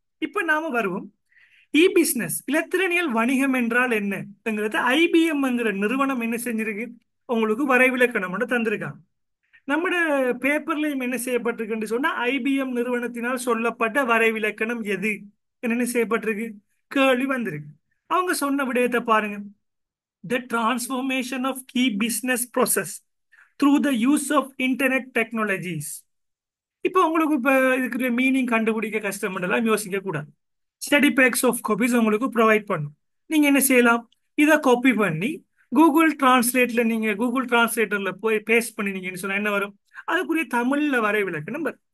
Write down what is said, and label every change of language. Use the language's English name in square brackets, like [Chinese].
[Tamil] இப்ப நாம வருவோம், இ பிசினஸ் இலத்திரனியல் வணிகம் என்றால் என்னங்கிறது IBM நிறுவனம் என்ன செஞ்சிருக்கு, உங்களுக்கு வரைவிலக்கணம் தந்திருக்காங்க. நம்மட பேப்பர்லயும் என்ன செய்யப்பட்டிருக்கு சொன்னா IBM நிறுவனத்தினால் சொல்லப்பட்ட வரைவிலக்கணம் எது என்ன செய்யப்பட்டிருக்கு, கேள்வி வந்திருக்கு. அவங்க சொன்ன விடயத்தை பாருங்க, [English] the transformation of key business process through the use of internet technologies. [Tamil] இப்போ உங்களுக்கு இப்ப இதுக்கு மீனிங் கண்டுபிடிக்க கஷ்டமெல்லாம் யோசிக்க கூடாது. [English] study packs of copies [Tamil] உங்களுக்கு ப்ரொவைட் பண்ணும். நீங்க என்ன செய்யலாம், இதை காப்பி பண்ணி கூகுள் டிரான்ஸ்லேட்ல நீங்க கூகுள் டிரான்ஸ்லேட்டர்ல போய் பேஸ்ட் பண்ணினீங்கன்னு சொன்னா என்ன வரும், அதுக்குரிய தமிழ்ல வரைவிலக்கணம் வரும்.